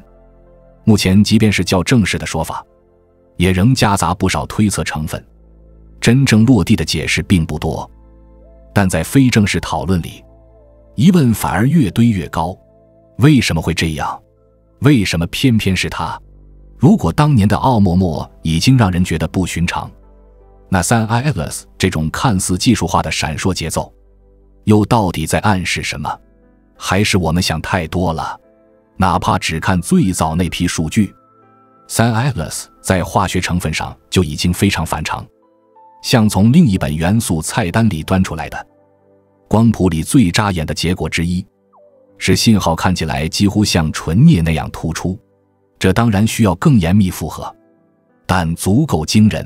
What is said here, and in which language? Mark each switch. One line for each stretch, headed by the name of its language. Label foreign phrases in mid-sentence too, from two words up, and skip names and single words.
Chinese: 目前即便是较正式的說法，也仍夾雜不少推測成分，真正落地的解釋並不多。但在非正式討論裡，疑問反而越堆越高。為什麼會這樣？為什麼偏偏是他？如果當年的奧陌陌已經讓人覺得不尋常，那 Sun Atlas 這種看似技術化的閃爍節奏，又到底在暗示什麼？還是我們想太多了？哪怕只看最早那批數據， Sun Atlas 在化學成分上就已經非常反常，像從另一本元素菜單裡端出來的。光譜裡最扎眼的結果之一，是信號看起來幾乎像純鎳那樣突出，這當然需要更嚴密複合，但足夠驚人。